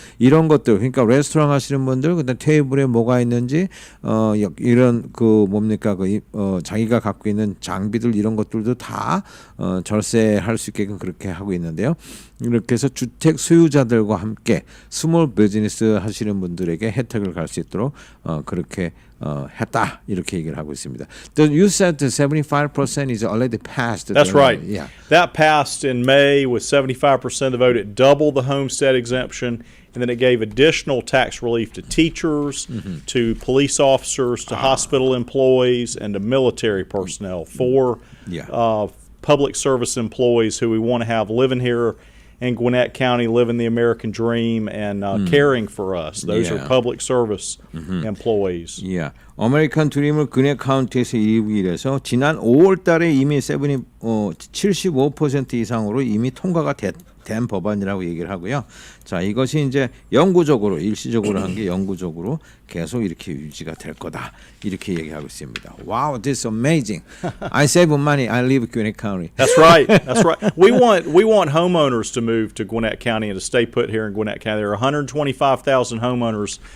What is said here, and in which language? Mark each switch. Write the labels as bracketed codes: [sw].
[ko] 이런 것들 그러니까 레스토랑 하시는 분들 그다음 테이블에 뭐가 있는지 이런 그 뭡니까 자기가 갖고 있는 장비들 이런 것들도 다 절세할 수 있게끔 그렇게 하고 있는데요. 이렇게 해서 주택 소유자들과 함께 스몰 비즈니스 하시는 분들에게 혜택을 갈 수 있도록 그렇게 했다 이렇게 얘기를 하고 있습니다. [en] You said 75% is already passed. That's right. Yeah. That passed in May with 75% of the vote. It doubled the homestead exemption, and then it gave additional tax relief to teachers, to police officers, to hospital employees, and to military personnel. For public service employees who we want to have living here in Gwinnett County, living the American dream and caring for us. Those are public service employees. Yeah. [ko] 아메리칸 드림을 그네 카운티에서 일해서 지난 5월 달에 이미 75% 이상으로 이미 통과가 된 법안이라고 얘기를 하고요. 자, 이것이 이제 영구적으로 일시적으로 한 게 영구적으로 계속 이렇게 유지가 될 거다. 이렇게 얘기하고 있습니다. [en] Wow, this is amazing. I save money. I live in Gwinnett County. That's right. That's right. We want homeowners to move to Gwinnett County and to stay put here in Gwinnett County. There are 125,000 homeowners.